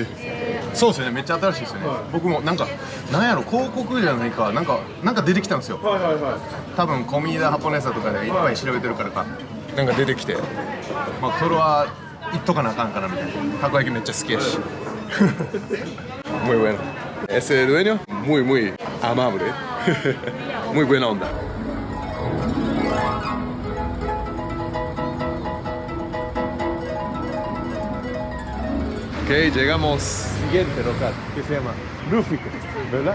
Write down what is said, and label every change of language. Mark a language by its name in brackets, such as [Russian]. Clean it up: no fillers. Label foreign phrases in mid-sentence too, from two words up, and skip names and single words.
[Japanese] そうですよね、めっちゃ新しいですよね。僕もなんやろ、広告じゃないか、なんか出てきたんですよ。はいはいはい。多分 [Spanish] comida japonesa [Japanese] とかでいっぱい調べてるからか、なんか出てきて、まあそれは言っとかなあかんかなみたいな。たこ焼きめっちゃ好きやし。 [Spanish] muy bueno. Ese dueño muy amable. Muy buena onda. Ok, llegamos siguiente local, que se llama Rúfico, ¿verdad?